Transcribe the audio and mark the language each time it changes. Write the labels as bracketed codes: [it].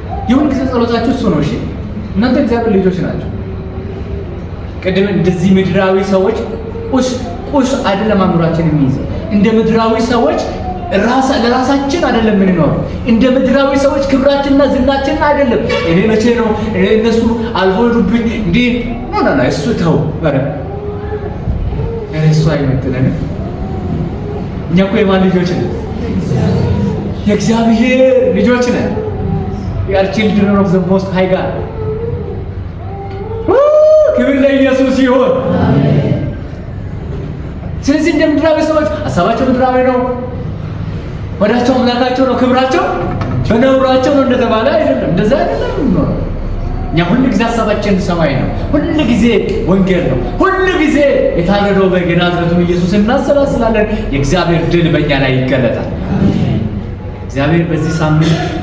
[am] የሁል ጊዜ ጸሎታችሁ እሱ ነው። እሺ እናንተ እግዚአብሔር ልጆች ናቸው። ቅድም እንደዚህ ምድራዊ ሰዎች ቁስ አይደለም አእምሯችን የሚይዘው። እንደ ምድራዊ ሰዎች ለራሳችን አይደለም የምንኖረው። እንደ ምድራዊ ሰዎች ክብራችንና ዝናችንን አይደለም። እኔ መቼ ነው እነሱ አልፎዱብኝ እንዲህ ነው እሱ ተው ኧረ እሱ አይመጥነንም። እኛ እኮ የማን ልጆች ነን? የእግዚአብሔር ልጆች ነን። [en] We are children of the Most High God. [am] ክብር ለኢየሱስ ይሁን። ስለዚህ እንደ ምድራዊ ሰዎች ሀሳባቸው ምድራዊ ነው፣ ወዳቸው አምላካቸው ነው፣ ክብራቸው በነውራቸው ነው እንደተባለ አይደለም። እንደዛ አይደለም። እኛ ሁሉ ጊዜ ሀሳባችን ሰማይ ነው። ሁሉ ጊዜ ወንጌል ነው። ሁሉ ጊዜ የታረደው በግ የናዝሬቱን ኢየሱስ እናሰላስላለን። የእግዚአብሔር ድል በእኛ ላይ ይገለጣል። እግዚአብሔር በዚህ ሳምንት